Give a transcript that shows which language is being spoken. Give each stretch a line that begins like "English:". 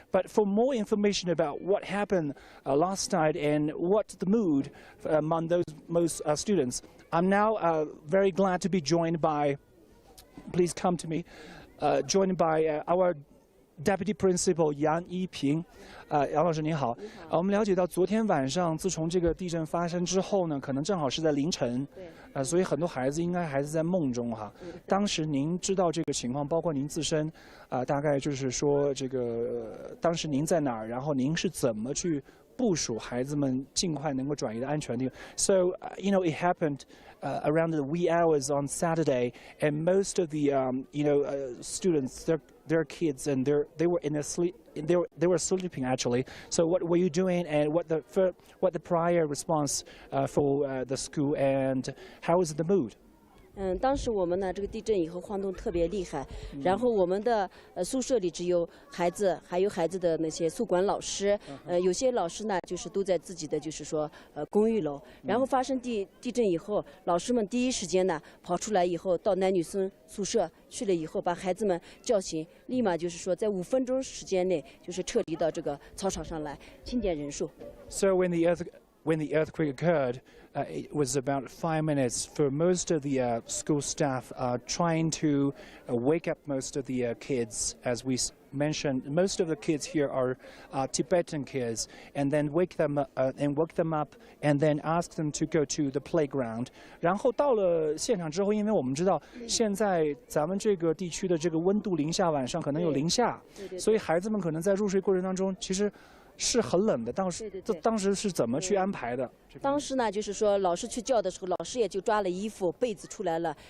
English: But for more information about what happened last night and what's the mood among those most students, I'm now very glad to be joined by, please come to me, joined by our Deputy Principal 杨一平，
Chinese: 杨老师您好。我们了解到昨天晚上，自从这个地震发生之后呢，可能正好是在凌晨，所以很多孩子应该还是在梦中哈。当时您知道这个情况，包括您自身，大概就是说这个当时您在哪儿，然后您是怎么去部署孩子们尽快能够转移的安全地方。
English: So you know it happened around the wee hours on Saturday, and most of the students, their kids, and they were in a sleep. They were sleeping actually. So what were you doing, and what the prior response for the school, and how was the mood?
Chinese: 当时我们呢，这个地震以后晃动特别厉害，然后我们的宿舍里只有孩子，还有孩子的那些宿管老师，有些老师呢就是都在自己的就是说公寓楼，然后发生地震以后，老师们第一时间呢跑出来以后，到男女生宿舍去了以后，把孩子们叫醒，立马就是说在5分钟时间内就是撤离到这个操场上来，清点人数。
English: So when the earthquake occurred, it was about 5 minutes for most of the school staff trying to wake up most of the kids. As we mentioned, most of the kids here are Tibetan kids, and then wake them up, and then ask them to go to the playground.
Chinese: 然后到了现场之后，因为我们知道现在咱们这个地区的这个温度零下，晚上可能有零下，所以孩子们可能在入睡过程当中，其实 是很冷的，当时是怎么去安排的？当时呢，就是说老师去叫的时候，老师也就抓了衣服、被子出来了。